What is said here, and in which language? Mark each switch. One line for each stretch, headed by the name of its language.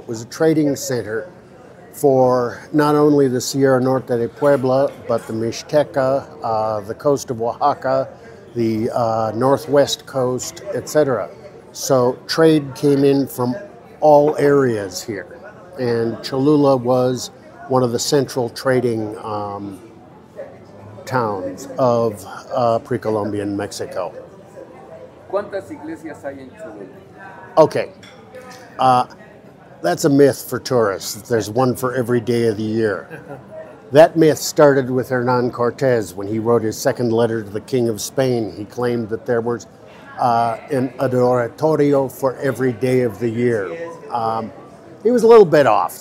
English: It was a trading center for not only the Sierra Norte de Puebla, but the Mixteca, the coast of Oaxaca, the northwest coast, etc. So trade came in from all areas here. And Cholula was one of the central trading towns of pre-Columbian Mexico.
Spanish: ¿Cuántas iglesias hay en Cholula?
English: Okay, that's a myth for tourists. There's one for every day of the year. That myth started with Hernan Cortez when he wrote his second letter to the King of Spain. He claimed that there was an adoratorio for every day of the year. He was a little bit off.